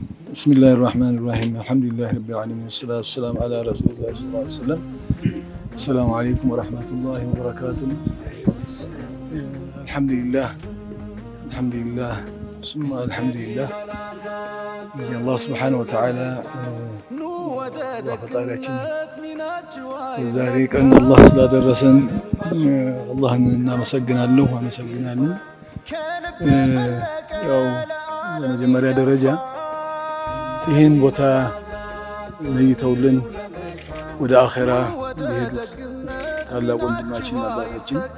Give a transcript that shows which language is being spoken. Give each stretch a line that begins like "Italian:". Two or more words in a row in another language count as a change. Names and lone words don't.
Arabic: بسم الله الرحمن الرحيم. الحمد لله رب العالمين. والصلاة والسلام على رسول الله صلى الله عليه وسلم. السلام عليكم ورحمة الله وبركاته. الحمد لله. الحمد لله. ثم الحمد لله. الله سبحانه وتعالى
Amharic: Allah ፈጣሪያችን ዛሬ ቀን አላህ ስላደረሰን አላህን አመሰግናለን። ያው በመጀመሪያ ደረጃ ይህን ቦታ ለይተውልን ወደ አኼራ የሄዱት ታላቅ ወንድማችን አባታችን